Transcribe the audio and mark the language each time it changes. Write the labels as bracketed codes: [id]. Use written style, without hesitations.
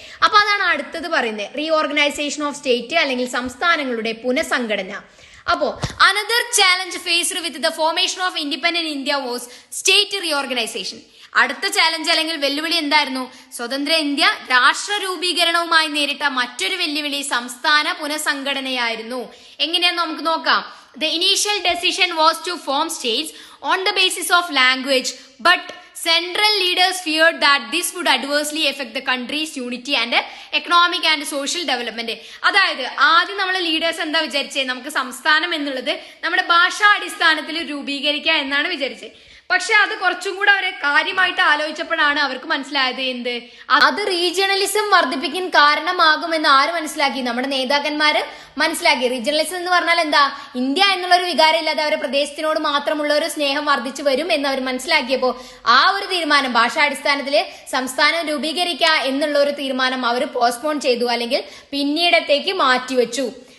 [ml] അപ്പൊ അതാണ് അടുത്തത് പറയുന്നത്, [en] reorganisation of state [ml] അല്ലെങ്കിൽ സംസ്ഥാനങ്ങളുടെ പുനഃസംഘടന. [en] അപ്പോ another challenge faced with the formation of independent India was state reorganisation. [ml] അടുത്ത ചാലഞ്ച് അല്ലെങ്കിൽ വെല്ലുവിളി എന്തായിരുന്നു? സ്വതന്ത്ര ഇന്ത്യ രാഷ്ട്ര രൂപീകരണവുമായി നേരിട്ട മറ്റൊരു വെല്ലുവിളി സംസ്ഥാന പുനഃസംഘടനയായിരുന്നു. എങ്ങനെയാന്ന് നമുക്ക് നോക്കാം. [en] The initial decision was to form states on the basis of language, but central leaders feared that this would adversely affect the country's unity and economic and social development. [ml] അതായത് ആദ്യം നമ്മളെ ലീഡേഴ്സ് എന്താ വിചാരിച്ചത്? നമുക്ക് സംസ്ഥാനം എന്നുള്ളത് നമ്മുടെ ഭാഷാ അടിസ്ഥാനത്തിൽ രൂപീകരിക്കുക എന്നാണ് വിചാരിച്ചത്. പക്ഷെ അത് കുറച്ചും കൂടെ അവരെ കാര്യമായിട്ട് ആലോചിച്ചപ്പോഴാണ് അവർക്ക് മനസ്സിലായത് എന്ത്? അത് റീജിയണലിസം വർദ്ധിപ്പിക്കാൻ കാരണമാകുമെന്ന് ആര് മനസ്സിലാക്കി? നമ്മുടെ നേതാക്കന്മാര് മനസ്സിലാക്കി. റീജിയണലിസം എന്ന് പറഞ്ഞാൽ എന്താ? ഇന്ത്യ എന്നുള്ള ഒരു വികാരം ഇല്ലാതെ അവരുടെ പ്രദേശത്തിനോട് മാത്രമുള്ള ഒരു സ്നേഹം വർദ്ധിച്ചു വരും എന്ന് അവർ മനസ്സിലാക്കിയപ്പോ ആ ഒരു തീരുമാനം, ഭാഷാടിസ്ഥാനത്തില് സംസ്ഥാനം രൂപീകരിക്കുക എന്നുള്ള ഒരു തീരുമാനം അവർ പോസ്റ്റ്പോൺ ചെയ്തു, അല്ലെങ്കിൽ പിന്നീടത്തേക്ക് മാറ്റിവെച്ചു.